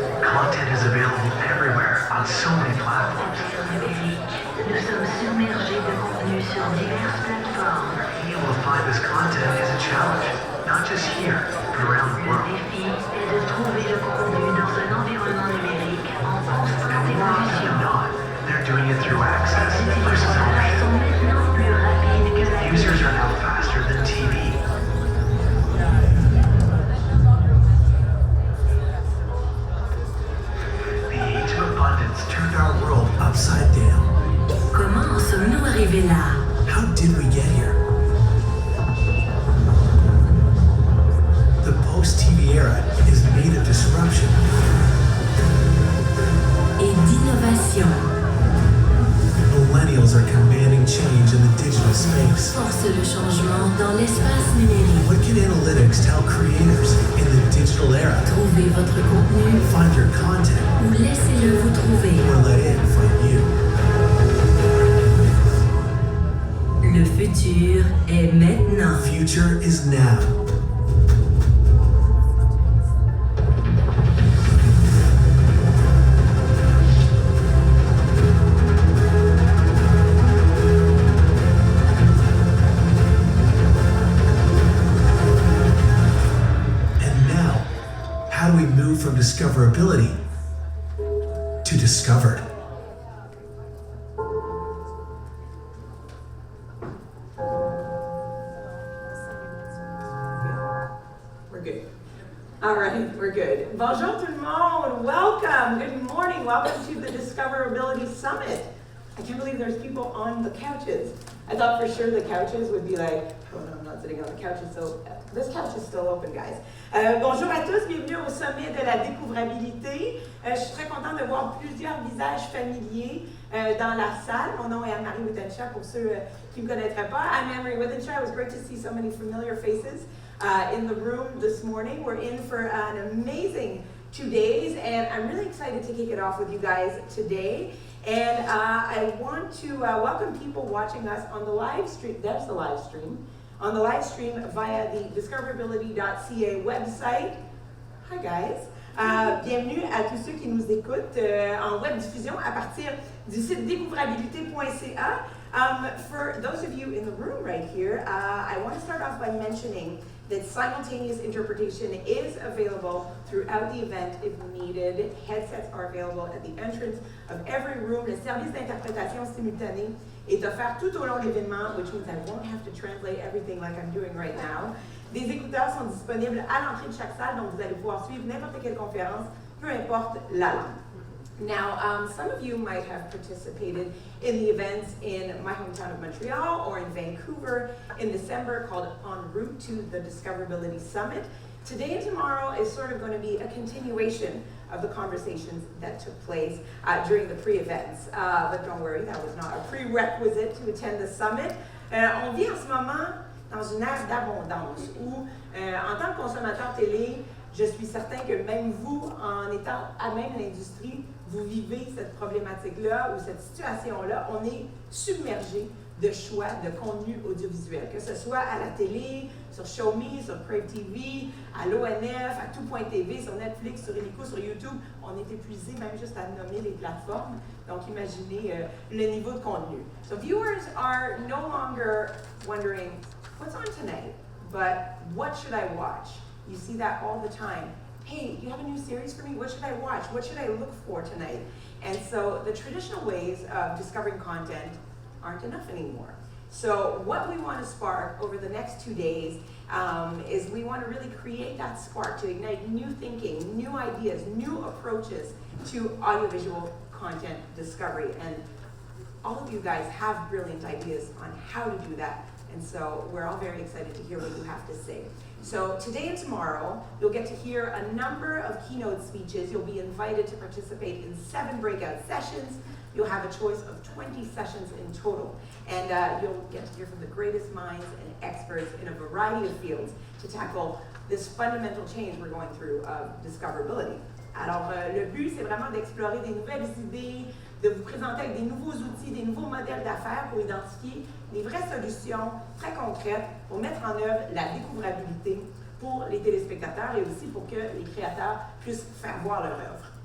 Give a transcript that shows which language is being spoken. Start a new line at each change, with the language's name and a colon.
English: Content is available everywhere on so many platforms.
French: Nous sommes submergés de contenu sur diverses plateformes.
English: Being able to find this content is a challenge, not just here, but around the
French: Le
English: world.
French: défi est de trouver le contenu dans un environnement numérique en constante
English: Not,
French: évolution.
English: they're doing it through access
French: Les
English: versus
French: utilisateurs sont
English: ownership.
French: maintenant plus rapides que la
English: Users are now faster than TV. The age of abundance turned our world upside down.
French: Comment en sommes-nous arrivés là?
English: How did we get here? The post-TV era is made of disruption.
French: Et d'innovation.
English: Millennials are commanding change in the digital space.
French: Force le changement dans l'espace numérique.
English: What can analytics tell creators in the digital era?
French: Trouvez votre contenu
English: Find your content
French: ou laissez-le vous trouver.
English: or let it find you.
French: Le futur est maintenant.
English: Future is now. And now, how do we move from discoverability to discovered? We're good. All right, we're good.
French: Bonjour tout le monde.
English: Welcome. Good morning. Welcome to the Discoverability Summit. I can't believe there's people on the couches. I thought for sure the couches would be like, oh no, I'm not sitting on the couches. So this couch is still open, guys.
French: Bonjour à tous. Bienvenue au sommet de la découvrabilité. Je suis très contente de voir plusieurs visages familiers dans la salle. Mon nom est Anne-Marie Withenshaw, pour ceux qui ne me connaîtraient pas.
English: I'm Anne-Marie Withenshaw. It was great to see so many familiar faces in the room this morning. We're in for an amazing 2 days, and I'm really excited to kick it off with you guys today. And I want to welcome people watching us on the live stream. There's the live stream. On the live stream via the discoverability.ca website. Hi guys.
French: Bienvenue à tous ceux qui nous écoutent en web diffusion à partir du site découvrabilité.ca.
English: For those of you in the room right here, I want to start off by mentioning that simultaneous interpretation is available throughout the event if needed. Headsets are available at the entrance of every room.
French: Le service d'interprétation simultanée est offert tout au long de l'événement,
English: which means I won't have to translate everything like I'm doing right now.
French: Des écouteurs sont disponibles à l'entrée de chaque salle, donc vous allez pouvoir suivre n'importe quelle conférence, peu importe la langue.
English: Now, some of you might have participated in the events in my hometown of Montreal or in Vancouver in December called En Route to the Discoverability Summit. Today and tomorrow is sort of going to be a continuation of the conversations that took place during the pre-events. But don't worry, that was not a prerequisite to attend the summit.
French: On vit en ce moment dans une ère d'abondance où, en tant que consommateur télé, je suis certain que même vous, en étant à même l'industrie, vous vivez cette problématique-là ou cette situation-là. On est submergé de choix de contenu audiovisuel, que ce soit à la télé, sur Show Me, sur Crave TV, à l'ONF, à Tout.tv, sur Netflix, sur Illico, sur YouTube. On est épuisé même juste à nommer les plateformes. Donc imaginez le niveau de contenu.
English: So viewers are no longer wondering, what's on tonight? But what should I watch? You see that all the time. Hey, you have a new series for me? What should I watch? What should I look for tonight? And so the traditional ways of discovering content aren't enough anymore. So what we want to spark over the next 2 days is we want to really create that spark to ignite new thinking, new ideas, new approaches to audiovisual content discovery. And all of you guys have brilliant ideas on how to do that. And so we're all very excited to hear what you have to say. So today and tomorrow, you'll get to hear a number of keynote speeches. You'll be invited to participate in 7 breakout sessions. You'll have a choice of 20 sessions in total. And you'll get to hear from the greatest minds and experts in a variety of fields to tackle this fundamental change we're going through of discoverability.
French: Alors, le but, c'est vraiment d'explorer des nouvelles idées, de vous présenter avec des nouveaux outils, des nouveaux modèles d'affaires pour identifier des vraies solutions très concrètes pour mettre en œuvre la découvrabilité pour les téléspectateurs et aussi pour que les créateurs puissent faire voir leur œuvre.